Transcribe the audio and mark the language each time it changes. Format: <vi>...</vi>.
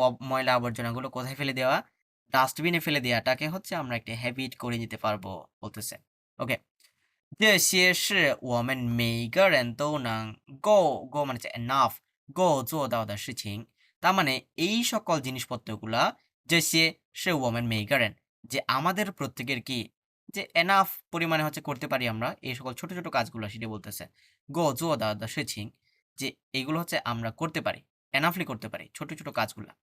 <bn>ময়লা আবর্জনাগুলো কোথায় ফেলে দেওয়া? ডাস্টবিনে ফেলে দেওয়াটাকে হচ্ছে আমরা একটা হ্যাবিট করে নিতে পারবো বলতেছে।</bn> <zh>ওকে, 这些是我们每个人都能够</zh> <bn>মানে হচ্ছে</bn> <zh>enough 够做到的事情।</zh> <bn>তার মানে এই সকল জিনিসপত্রগুলা যে</bn> <zh>是我们每个人</zh> <bn>যে আমাদের প্রত্যেকের কি যে এনাফ পরিমাণে হচ্ছে করতে পারি আমরা এই সকল ছোট ছোট কাজগুলো, সেটা বলতেছে গো জো দা দা শিছিং, যে এগুলো হচ্ছে আমরা করতে পারি, এনাফলি করতে পারি ছোট ছোট কাজগুলা।</bn>